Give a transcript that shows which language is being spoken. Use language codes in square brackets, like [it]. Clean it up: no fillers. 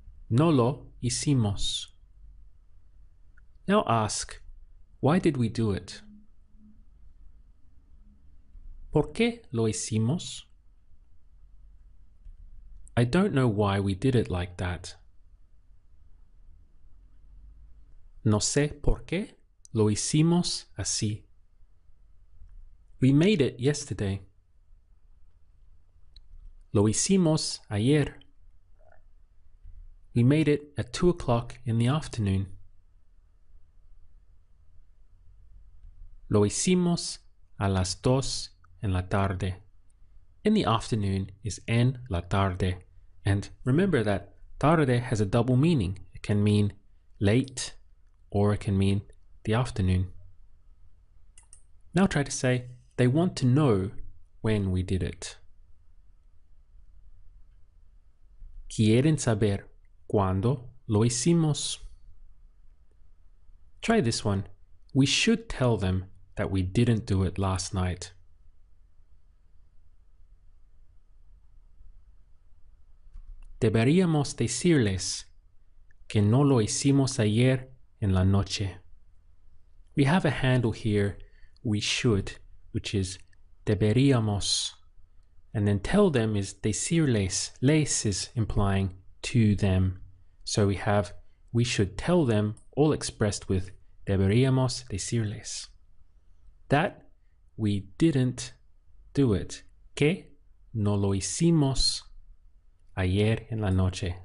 [es] No lo hicimos. [en] Now ask, why did we do it? [es] ¿Por qué lo hicimos? [en] I don't know why we did it like that. [es] No sé por qué lo hicimos así. [en] We made it yesterday. [es] Lo hicimos ayer. [en] We made it at 2 o'clock in the afternoon. [es] Lo hicimos a las 2 en la tarde. [en] In the afternoon is [es] en la tarde. [en] And remember that tarde has a double meaning. It can mean late or it can mean the afternoon. Now try to say, they want to know when we did it. [es] Quieren saber cuándo lo hicimos. [en] Try this one. We should tell them that we didn't do it last night. [es] Deberíamos decirles que no lo hicimos ayer en la noche. [en] We have a handle here, we should, which is deberíamos. And then tell them is decirles. Les is implying to them. So we have we should tell them, all expressed with [es] deberíamos decirles. [en] That we didn't do it. [es] Que no lo hicimos ayer en la noche.